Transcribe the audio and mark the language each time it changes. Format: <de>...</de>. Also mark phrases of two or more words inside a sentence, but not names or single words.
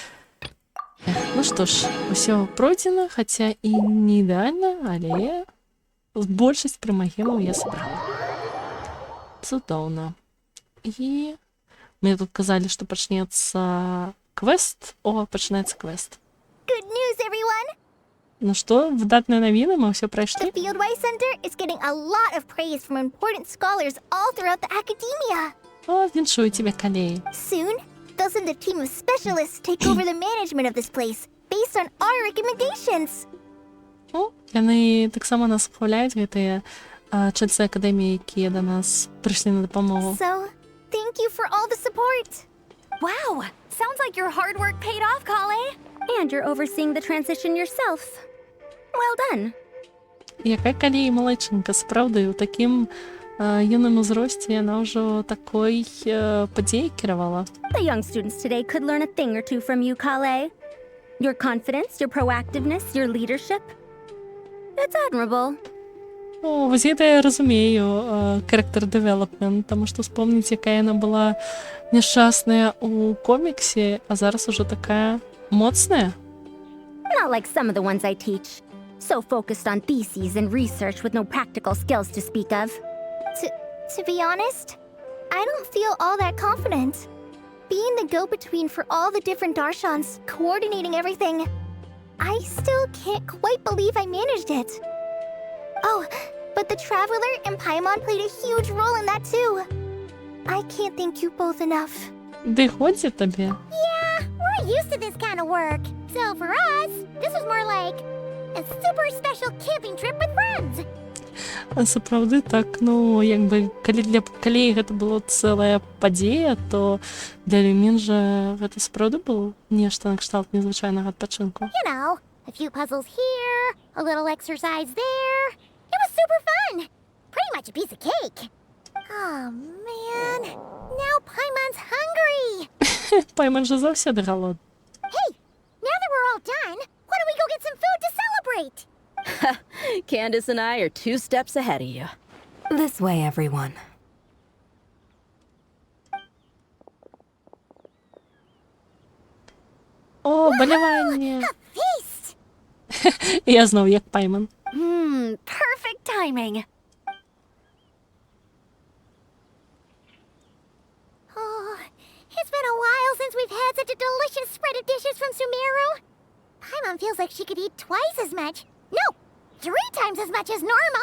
<be>Ну што ж, усё пройдзена, хаця і не ідэальна, але большасць прымагемаў я сабрала. Цудоўна. І мне тут казалі, што пачнецца квест. О, пачынаецца квест.</be> <en>Good news, everyone!</en> <be>Ну што, выдатныя навіны, мы ўсё</be> <en>The</en> <be>прайшлі.</be> <en>Fieldway Center is getting a lot of praise from important scholars all throughout the academia.</en> <be>О, віншую тебе, калеі.</be> <en>Soon, they'll send a team of specialists to take over the management of this place based on our recommendations.</en> <be>О, яны таксама нас ухваляюць, гэтыя чальцы акадэміі, якія да нас прыйшлі на дапамогу.</be> <en>So, thank you for all the support. Wow! Sounds like your hard work paid off, Kale. And you're overseeing the transition yourself. Well done.</en> <be>Якая калеі малайчынка, сапраўды, у такім юным узросце яна ўжо такой падзеяй кіравала.</be> <en>The young students today could learn a thing or two from you, Kale. Your confidence, your proactiveness, your leadership. It's admirable.</en> <be>О, вось гэта я разумею,</be> <en>character development,</en> <be>таму што вспомніць, якая яна была няшчасная у коміксе, а зараз ужо такая моцная.</be> <en>Not like some of the ones I teach. So focused on theses and research with no practical skills to speak of. To be honest, I don't feel all that confident. Being the go-between for all the different Darshans, coordinating everything, I still can't quite believe I managed it. Oh, but the Traveler and Paimon played a huge role in that too. I can't thank you both enough.</en> <be>Ды годзе табе.</be> <en>Yeah, we're used to this kind of work. So for us, this was more like a super special camping trip with friends.</en> <be>А сапраўды так, ну, як бы, калі для калеі гэта было цэлая падзея, то для Люмін жа гэта сапраўды было нешта накшталт незвычайнага адпачынку.</be> <en>You know, a few puzzles here, a little exercise there. It was super fun. Pretty much a piece of cake. Oh, man. Now Paimon's hungry.</en> <be>Пайман жа заўсёды галодны.</be> <en>Hey, now that we're all done, why don't we go get some food to celebrate? Candace and I are 2 steps ahead of you. This way, everyone.</en> <be>О, баляванне.</be> <en>Feast!</en> <be>Я зноў як Пайман.</be> <en>Perfect timing. Oh, it's been a while since we've had such a delicious spread of dishes from Sumeru. Paimon feels like she could eat twice as much. No, 3 times as much as normal.</en>